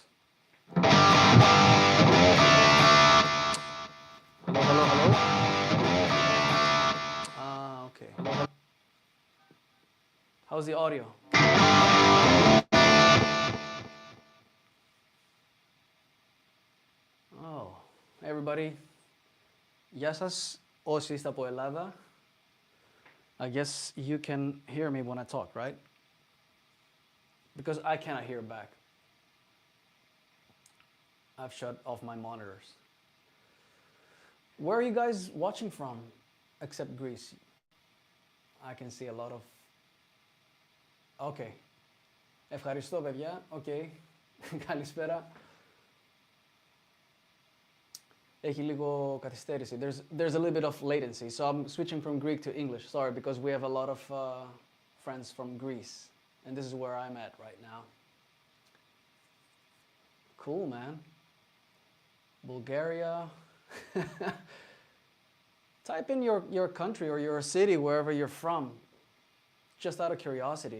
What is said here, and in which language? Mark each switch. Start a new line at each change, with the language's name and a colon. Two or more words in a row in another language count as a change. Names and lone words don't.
English: Hello, hello, hello. Okay. How's the audio? Oh, hey everybody.
Greek: Γεια σας όσοι είστε από Ελλάδα.
English: I guess you can hear me when I talk, right? Because I cannot hear back. I've shut off my monitors. Where are you guys watching from, except Greece? I can see a lot of... Okay.
Greek: Ευχαριστώ, παιδιά. Okay. Καλησπέρα. Έχει λίγο καθυστέρηση.
English: There's a little bit of latency, so I'm switching from Greek to English. Sorry, because we have a lot of friends from Greece, and this is where I'm at right now. Cool, man. Bulgaria. Type in your country or your city, wherever you're from, just out of curiosity.